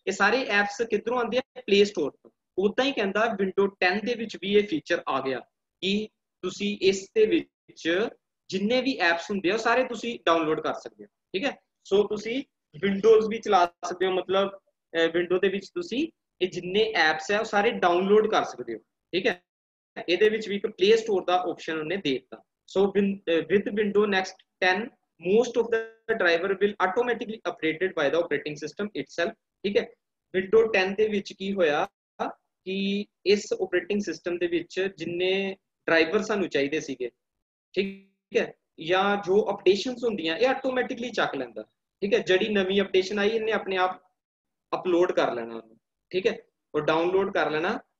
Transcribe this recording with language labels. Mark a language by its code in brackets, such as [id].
[pa] ਇਹ ਸਾਰੇ ਐਪਸ ਕਿੱਧਰੋਂ ਆਉਂਦੇ ਆ? ਪਲੇ ਸਟੋਰ ਤੋਂ। ਉਦਾਂ ਹੀ ਕਹਿੰਦਾ ਵਿੰਡੋ 10 ਦੇ ਵਿੱਚ ਵੀ ਇਹ ਫੀਚਰ ਆ ਗਿਆ ਕਿ ਤੁਸੀਂ ਇਸ ਦੇ ਵਿੱਚ ਜਿੰਨੇ ਵੀ ਐਪਸ ਹੁੰਦੇ ਆ ਉਹ ਸਾਰੇ ਤੁਸੀਂ ਡਾਊਨਲੋਡ ਕਰ ਸਕਦੇ ਹੋ, ਠੀਕ ਹੈ। ਸੋ ਤੁਸੀਂ ਵਿੰਡੋਜ਼ ਵੀ ਚਲਾ ਸਕਦੇ ਹੋ, ਮਤਲਬ ਵਿੰਡੋ ਦੇ ਵਿੱਚ ਤੁਸੀਂ ਇਹ ਜਿੰਨੇ ਐਪਸ ਹੈ ਉਹ ਸਾਰੇ ਡਾਊਨਲੋਡ ਕਰ ਸਕਦੇ ਹੋ, ਠੀਕ ਹੈ। ਇਹਦੇ ਵਿੱਚ ਵੀ ਇੱਕ ਪਲੇ ਸਟੋਰ ਦਾ ਆਪਸ਼ਨ ਉਹਨੇ ਦੇ ਦਿੱਤਾ। [en] so with window next 10 most of the driver will automatically updated by the operating system itself, [pa] ਠੀਕ ਹੈ। ਵਿੰਡੋ 10 ਦੇ ਵਿੱਚ ਕੀ ਹੋਇਆ ਕਿ ਇਸ ਆਪਰੇਟਿੰਗ ਸਿਸਟਮ ਦੇ ਵਿੱਚ ਜਿੰਨੇ ਡਰਾਈਵਰ ਸਾਨੂੰ ਚਾਹੀਦੇ ਸੀਗੇ, ਠੀਕ ਹੈ, ਜਾਂ ਜੋ ਅਪਡੇਸ਼ਨਸ ਹੁੰਦੀਆਂ ਇਹ ਆਟੋਮੈਟਿਕਲੀ ਚੱਕ ਲੈਂਦਾ, ਠੀਕ ਹੈ। ਜਿਹੜੀ ਨਵੀਂ ਅਪਡੇਸ਼ਨ ਆਈ ਇਹਨੇ ਆਪਣੇ ਆਪ ਅਪਲੋਡ ਕਰ ਲੈਣਾ ਉਹਨੂੰ, ਠੀਕ ਹੈ, ਉਹ ਡਾਊਨਲੋਡ ਕਰ ਲੈਣਾ।